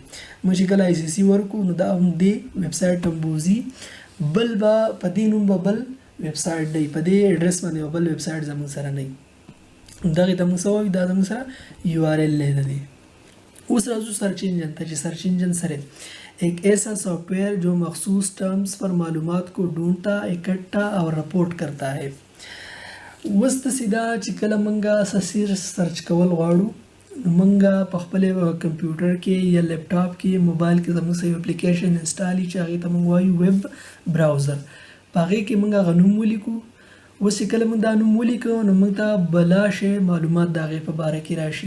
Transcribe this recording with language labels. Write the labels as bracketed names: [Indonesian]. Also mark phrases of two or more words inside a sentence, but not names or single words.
[Pashto] موږ چې کله ICC ورکو نو دا هم دې ویب سایټ ته بوځي. بل به په دې نوم به بل ویب سایټ دی، په دې ایډرس باندې بل ویب سایټ زموږ سره نه وي. دغې ته موږ څه وایو؟ دا زموږ سره URL دی د دې. اوس راځو سرچ انجن ته، چې سرچ انجن سره [Urdu] ایک ایسا سافٹ ویئر جو مخصوص ټرمز پر معلومات کو ڈھونڈتا، اکٹھا اور رپورٹ کرتا ہے. [Pashto] اوس داسې ده چې کله موږ سرچ کول غواړو، نو موږ په خپل کمپیوټر کې یا لیپټاپ کې موبایل کې زموږ سره یو اپلیکیشن انسټال وي چې هغې ته موږ وایو [English] web browser. [Pashto] په هغې کې موږ هغه نوم ولیکو، اوس چې کله موږ دا نوم ولیکو نو موږ ته بلا شی معلومات د هغې په باره کې راشي.